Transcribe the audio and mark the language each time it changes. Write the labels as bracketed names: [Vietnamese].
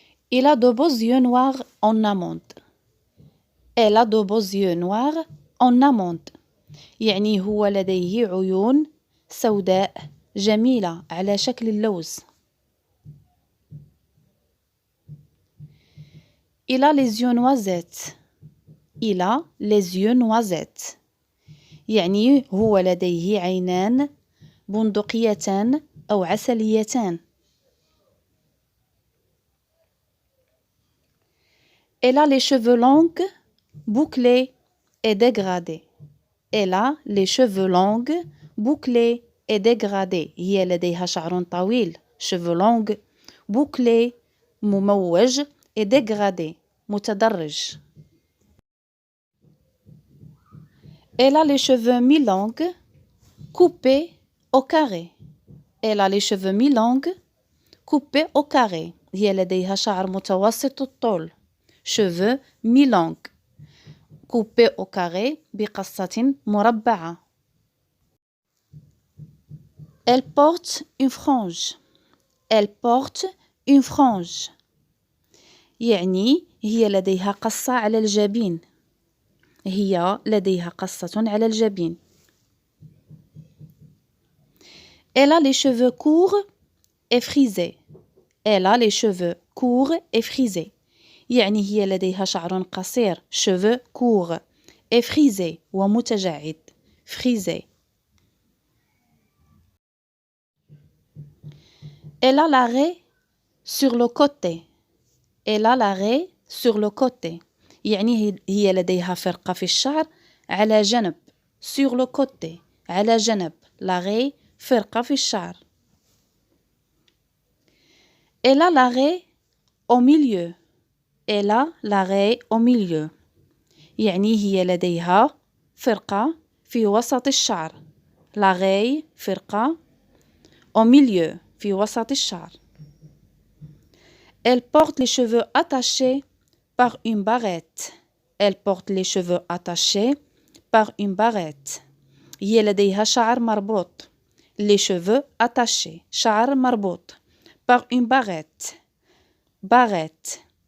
[French] Il a de beaux yeux noirs en amande. Elle a de beaux yeux noirs en amande. [Arabic] يعني هو لديه عيون سوداء جميلة على شكل اللوز. [French] Il a les yeux noisettes. Il a les yeux noisettes. [Arabic] يعني هو لديه عينان بندقيتان أو عسليتان. [French] Elle a les cheveux longs, bouclés et dégradés. Elle a les cheveux longs, bouclés et dégradés. [Arabic] هي لديها شعر طويل. [French] cheveux longs, bouclés [Arabic] مموج [French] et dégradé [Arabic] متدرج. [French] Elle a les cheveux mi-longs, coupés au carré. Elle a les cheveux mi-longs, coupés au carré. [Arabic] هي لديها شعر متوسط الطول. [French] cheveux mi-longs, coupés au carré [Arabic] بقصة مربعة. [French] Elle porte une frange. Elle porte une frange. [Arabic] يعني هي لديها قصة على الجبين. هي لديها قصة على الجبين. [French] Elle a les cheveux courts et frisés. Elle a les cheveux courts et frisés. [Arabic] يعني هي لديها شعر قصير. [French] cheveux courts et frisés [Arabic] ومتجعد. [French] frisé. Elle a l'arrêt sur le côté. Elle a l'arrêt sur le côté. [Arabic] يعني هي لديها فرقة في الشعر على جنب. [French] sur le côté. [Arabic] على جنب. [French] l'arrêt [Arabic] فرقة في الشعر. [French] Elle a l'arrêt au milieu. Elle a l'arrêt au milieu. [Arabic] يعني هي لديها فرقة في وسط الشعر. [French] l'arrêt [Arabic] فرقة [French] au milieu [Arabic] في وسط الشعر. [French] Elle porte les cheveux attachés par une barrette. Elle porte les cheveux attachés par une barrette. [Arabic] هي لديها شعر مربوط. [French] les cheveux attachés. [Arabic] شعر مربوط. [French] par une barrette. barrette.